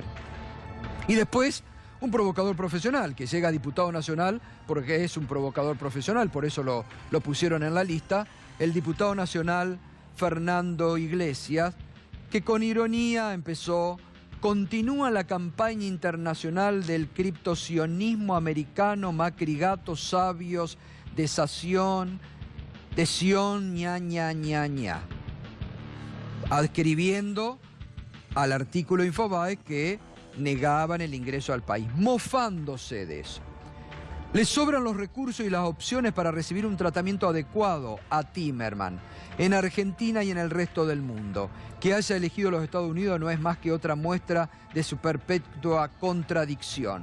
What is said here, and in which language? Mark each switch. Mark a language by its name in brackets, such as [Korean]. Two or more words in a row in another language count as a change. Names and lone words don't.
[Spanish] Y después, un provocador profesional que llega a diputado nacional porque es un provocador profesional, por eso lo pusieron en la lista, el diputado nacional Fernando Iglesias, que con ironía continúa la campaña internacional del criptosionismo americano, macrigatos sabios, de Sion, ña, ña, ña, ña, adscribiendo al artículo Infobae que negaban el ingreso al país, mofándose de eso. Le sobran los recursos y las opciones para recibir un tratamiento adecuado a Timerman en Argentina y en el resto del mundo. Que haya elegido los Estados Unidos no es más que otra muestra de su perpetua contradicción.